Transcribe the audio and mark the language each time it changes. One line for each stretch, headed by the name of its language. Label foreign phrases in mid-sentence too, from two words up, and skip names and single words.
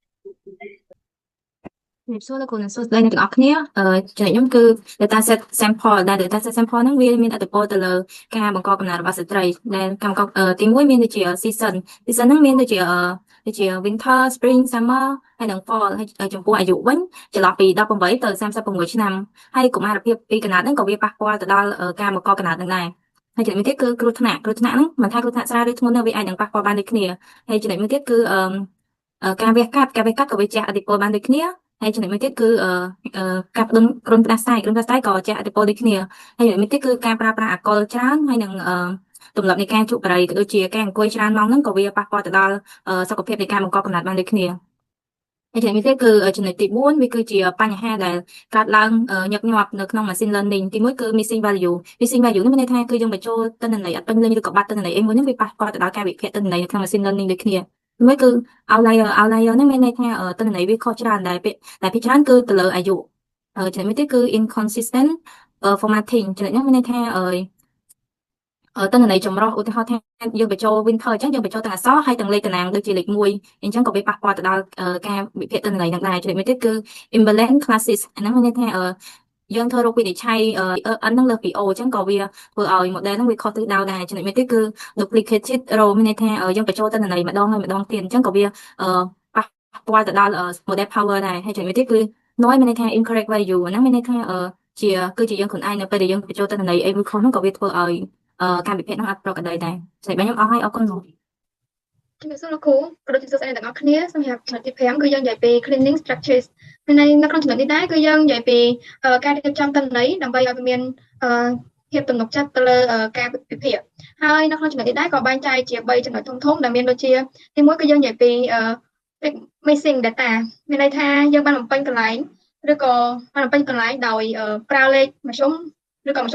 Khmer: ជំរាបសួរលោកគ្រូនិងសួស្តីអ្នកទាំងអស់គ្នាចំណុចខ្ញុំគឺ
English: dataset sample
Khmer: ដែល
English: dataset sample
Khmer: ហ្នឹងវាមានឥទ្ធិពលទៅលើការបង្កកំណើតរបស់ស្ត្រីដែលកម្មករទី1មានដូចជា season ហ្នឹងមានដូចជា
English: winter spring summer
Khmer: ហើយនិង fall ហើយចំពោះអាយុវិញចន្លោះពី18ទៅ36ឆ្នាំហើយកុមារភាពពីកំណើតហ្នឹងក៏វាប៉ះពាល់ទៅដល់ការបង្កកំណើតហ្នឹងដែរហើយចំណុចមួយទៀតគឺគ្រោះថ្នាក់ហ្នឹងមិនថាគ្រោះថ្នាក់ស្រាលឬធ្ងន់នោះវាអាចនឹងប៉ះពាល់ បានដូចគ្នាហើយចំណុចមួយទៀតគឺការវះកាត់ក៏វាជះឥទ្ធិពលបានដូចគ្នាហើយចំណុចមួយទៀតគឺការផ្ដុំគ្រុនផ្ដាសាយក៏ជះឥទ្ធិពលដូចគ្នាហើយចំណុចមួយទៀតគឺការប្រើប្រាស់អាល់កុលច្រើនហើយនឹងទម្លាប់នៃការជក់បារីក៏ដូចជាការអង្គុយច្រើនម៉ោងហ្នឹងក៏វាប៉ះពាល់ទៅដល់សុខភាពនៃការបង្កកំណើតបានដូចគ្នា ហើយចំណុចនេះគឺចំណុចទី4វាគឺជាបញ្ហាដែលកើតឡើងញឹកញាប់នៅក្នុង
English: machine learning
Khmer: ទី1គឺ
English: missing value
Khmer: នេះមានន័យថាគឺយើងបញ្ចូលទិន្នន័យអត់ពេញលេញឬក៏បាត់ទិន្នន័យអីមួយហ្នឹងវាប៉ះពាល់ទៅដល់ការវិភាគទិន្នន័យនៅក្នុង
English: machine learning
Khmer: ដូច គ្នាមួយគឺ outlier ហ្នឹងមានន័យថាទិន្នន័យវាខុសច្រើនដែលភាគច្រើនគឺទៅលើអាយុចំណុចមួយទៀតគឺ
English: inconsistent formatting
Khmer: ចំណុចនេះមានន័យថាទិន្នន័យចម្រុះឧទាហរណ៍ថាយើងបញ្ចូល winter អញ្ចឹងយើងបញ្ចូលទាំងអក្សរហើយទាំងលេខតំណាងដូចជាលេខ1អញ្ចឹងក៏វាប៉ះពាល់ទៅដល់ការវិភាគទិន្នន័យហ្នឹងដែរចំណុចមួយទៀតគឺ
English: imbalance classes
Khmer: អាហ្នឹងមានន័យថាយើងធ្វើរោគវិនិច្ឆ័យn ហ្នឹងលើសពី o អញ្ចឹងក៏វាធ្វើឲ្យ model ហ្នឹងវាខុសទិសដៅដែរចំណុចមួយទៀតគឺ
English: duplicated row
Khmer: មានន័យថាយើងបញ្ចូលទិន្នន័យម្ដងហើយម្ដងទៀតអញ្ចឹងក៏វាប៉ះពាល់ទៅដល់
English: model power
Khmer: ដែរហើយចំណុចមួយទៀតគឺ noise មានន័យថា
English: incorrect value
Khmer: អាហ្នឹងមានន័យថាគឺជាយើងខ្លួនឯងនៅពេលដែលយើងបញ្ចូលទិន្នន័យអីមួយខុសហ្នឹងក៏វាធ្វើឲ្យការវិភាគហ្នឹងអត់ប្រក្រតីដែរចំណុចខ្ញុំអស់ហើយអរគុណលោក ជំរាបសួរលោកគ្រូក៏ដូចជាសួស្តីអ្នកទាំងអស់គ្នាសម្រាប់ចំណុចទី5គឺយើងនិយាយពី
English: cleaning structures
Khmer: នៅក្នុងចំណុចនេះដែរគឺយើងនិយាយពីការរៀបចំទិន្នន័យដើម្បីឲ្យវាមានភាពទំនុកចិត្តទៅលើការវិភាគហើយនៅក្នុងចំណុចនេះដែរក៏បែងចែកជា3ចំណុចធំដែលមានដូចជាទី1គឺយើងនិយាយពី
English: missing data
Khmer: មានន័យថាយើងបានបំពេញកន្លែងឬក៏បានបំពេញកន្លែងដោយប្រើលេខមធ្យមឬក៏មធ្យ